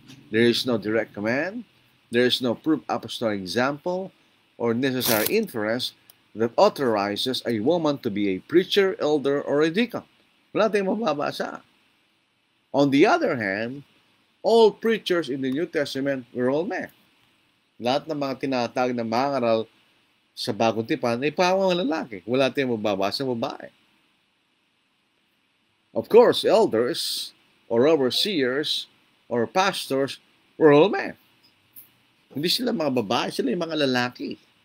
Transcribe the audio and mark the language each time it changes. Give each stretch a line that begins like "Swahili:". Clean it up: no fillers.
English: There is no direct command, there is no proof apostolic example, or necessary inference that authorizes a woman to be a preacher, elder, or a deacon.
Filipino: Wala tayong mababasa.
English: On the other hand, all preachers in the New Testament were all men.
Filipino: Lahat ng mga tinatawag na mangaral sa Bagong Tipan ay pawang lalaki. Wala tayong mababasa babae.
English: Of course, elders or overseers or pastors were all men.
Filipino: Hindi sila mga babae, sila yung mga lalaki.